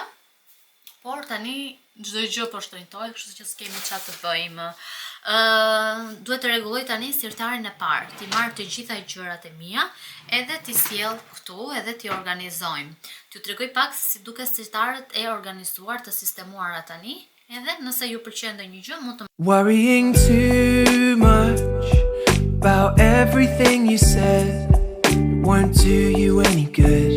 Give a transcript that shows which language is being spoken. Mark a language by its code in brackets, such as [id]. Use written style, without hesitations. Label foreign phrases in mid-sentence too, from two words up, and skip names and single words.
[sq] Por tani çdo gjë po shtrenjtohet, kështu që s'kemi çfarë të bëjmë. Duhet të rregulloj tani sirtarin e parë, t'i marr të gjitha gjërat e mia, edhe t'i sjell këtu, edhe t'i organizojmë. T'ju tregoj pak se si duket sirtarët e organizuar, të sistemuara tani, edhe nëse ju pëlqen ndonjë gjë mund të [en] Worrying too much about everything you said, it won't do you any good.